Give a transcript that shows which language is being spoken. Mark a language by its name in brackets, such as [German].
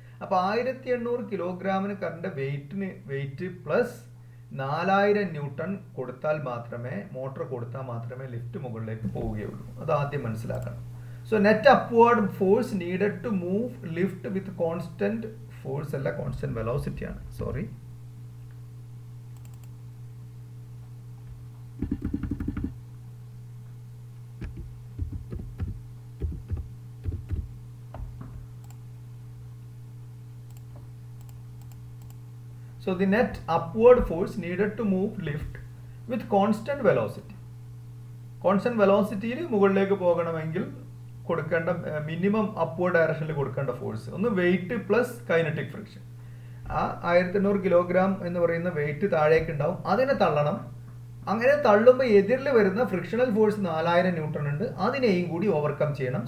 [Malayalam] അപ്പോൾ 1800 കിലോഗ്രാമിന് current wait plus 4000 newton കൊടുത്താൽ മാത്രമേ, മോട്ടോർ കൊടുത്താൽ മാത്രമേ ലിഫ്റ്റ് മുകളിലേക്ക് പോവുകയുള്ളൂ. അത് ആദ്യം മനസ്സിലാക്കണം. [English] So net upward force needed to move lift with constant force അല്ല, constant velocity ആണ്. Sorry, so the net upward force needed to move lift with constant velocity. [Malayalam] Constant വെലോസിറ്റിയിൽ മുകളിലേക്ക് പോകണമെങ്കിൽ കൊടുക്കേണ്ട മിനിമം അപ്വേർഡ് ഡയറക്ഷനിൽ കൊടുക്കേണ്ട ഫോഴ്സ് ഒന്ന് വെയിറ്റ് പ്ലസ് കൈനറ്റിക് ഫ്രിക്ഷൻ. ആ 1800 kilogram എന്ന് പറയുന്ന വെയിറ്റ് താഴേക്ക് ഉണ്ടാവും, അതിനെ തള്ളണം. അങ്ങനെ തള്ളുമ്പോൾ എതിരിൽ വരുന്ന ഫ്രിക്ഷണൽ ഫോഴ്സ് 4000 ന്യൂട്ടൺ ഉണ്ട്, അതിനെയും കൂടി ഓവർകം ചെയ്യണം.